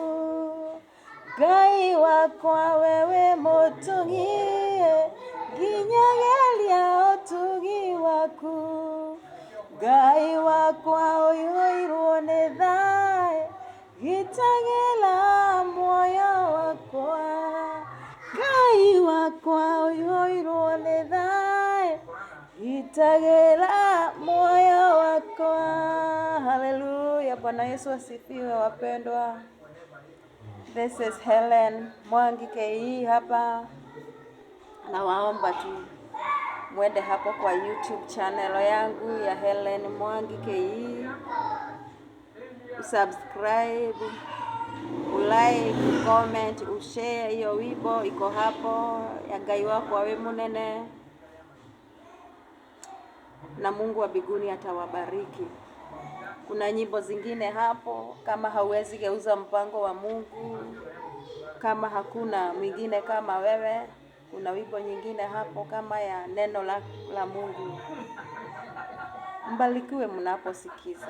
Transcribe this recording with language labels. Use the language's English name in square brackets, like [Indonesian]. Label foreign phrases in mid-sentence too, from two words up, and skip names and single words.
[Kikuyu] Ngai wakwa we wĩ mũtugi, nginyagĩria ũtugi waku, Ngai wakwa ũihũirwo nĩ thayũ, gitagĩra muoyo wakwa, Ngai wakwa ũihũirwo nĩ thayũ, gitagĩra muoyo wakwa. [Swahili] Haleluya. Bwana Yesu asifiwe wapendwa. [English] This is Helen Mwangi KE hapa. [Swahili] Nawaomba tu mwende hapo kwa YouTube channel yangu ya Helen Mwangi KE. Usubscribe, ulike, ucomment, ushare hiyo wimbo iko hapo ya [Kikuyu] Ngai wakwa we munene, [Swahili] na Mungu wa mbinguni atawabariki. Kuna nyimbo zingine hapo, kama hauwezi geuza mpango wa Mungu, kama hakuna mwingine kama wewe, kuna wimbo nyingine hapo kama ya neno la Mungu. Mbarikiwe mnaposikiza.